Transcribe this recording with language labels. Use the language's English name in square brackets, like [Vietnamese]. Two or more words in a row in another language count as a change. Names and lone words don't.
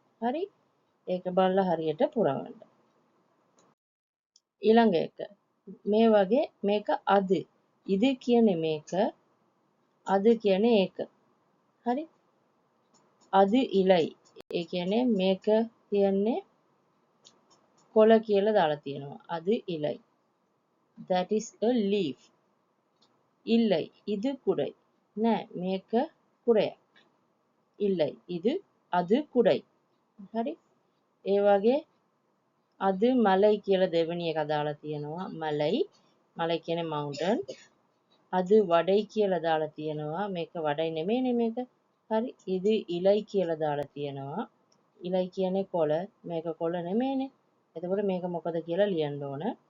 [Sinhala] හරි? ඒක බලලා හරියට පුරවන්න. ඊළඟ එක. මේ වගේ මේක අද. ඉදි කියන්නේ මේක. අද කියන්නේ ඒක. හරි? [Tamil] அது இலை. [Sinhala] ඒ කියන්නේ මේක කියන්නේ කොළ කියලා දාලා තියෙනවා. [Tamil] அது இலை. [English] That is a leaf. [Tamil] இல்லை இது குடை. [Sinhala] නෑ මේක කුඩයක්. [Tamil] இல்லை இது அது குடை. [Sinhala] හරි? ඒ වගේ අද මලයි කියලා දෙවෙනි එක දාලා තියෙනවා. මලයි කියන්නේ mountain. අද වඩයි කියලා දාලා තියෙනවා. මේක වඩයි නෙමෙයිනේ මේක. හරි? இது ඉලයි කියලා දාලා තියෙනවා. ඉලයි කියන්නේ කොළ. මේක කොළ නෙමෙයිනේ. එතකොට මේක මොකද කියලා ලියන්න ඕන.